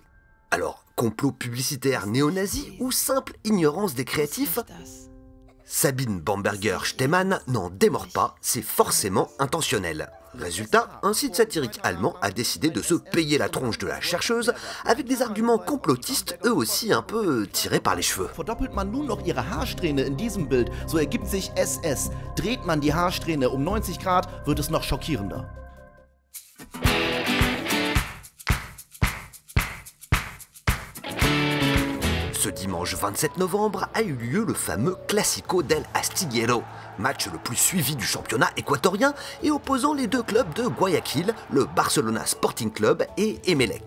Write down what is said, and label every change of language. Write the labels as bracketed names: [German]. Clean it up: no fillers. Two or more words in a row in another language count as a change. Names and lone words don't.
[French] Alors, complot publicitaire néo-nazi ou simple ignorance des créatifs ? Sabine Bamberger-Stemmann n'en démord pas, c'est forcément intentionnel. Résultat, un site satirique allemand a décidé de se payer la tronche de la chercheuse avec des arguments complotistes, eux aussi un peu tirés par les cheveux. [German] Verdoppelt man nun noch ihre Haarsträhne in diesem Bild, so ergibt sich SS. Dreht man die Haarsträhne um 90 Grad, wird es noch schockierender. [French] Ce dimanche 27 novembre a eu lieu le fameux Clásico del Astillero, match le plus suivi du championnat équatorien et opposant les deux clubs de Guayaquil, le Barcelona Sporting Club et Emelec.